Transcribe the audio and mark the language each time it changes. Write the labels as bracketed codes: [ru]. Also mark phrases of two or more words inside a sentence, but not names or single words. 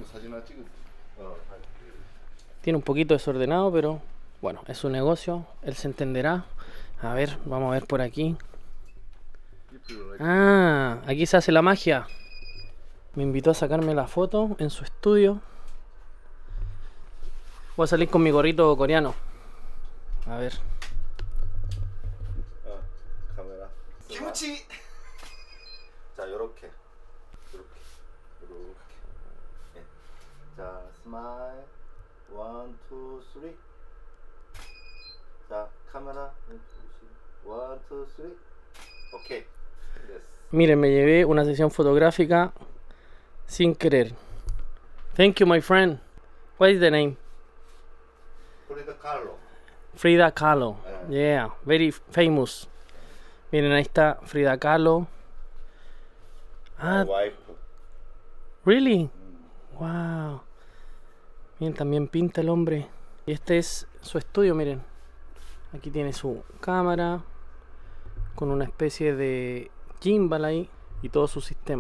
[es] Tiene un poquito desordenado, pero bueno, es su negocio, él se entenderá. A ver, vamos a ver por aquí. Ah, aquí se hace la magia. Me invitó a sacarme la foto en su estudio. Voy a salir con mi gorrito coreano. A ver. [ko] 카메라. 김치. 자, 요렇게. 네. 자, 스마일. 1, 2, 3. 자, 카메라. 1, 2, 3. 오케이. [es] Miren, me llevé una sesión fotográfica sin querer. [en] Thank you, my friend. What is the name? Frida Kahlo. Frida Kahlo. Yeah, very famous. [es] Miren, ahí está Frida Kahlo. [en] Ah, [ko] 와이프. [en] really? Wow. [es] Miren, también pinta el hombre. Y este es su estudio, miren. Aquí tiene su cámara con una especie de gimbal ahí y todo su sistema.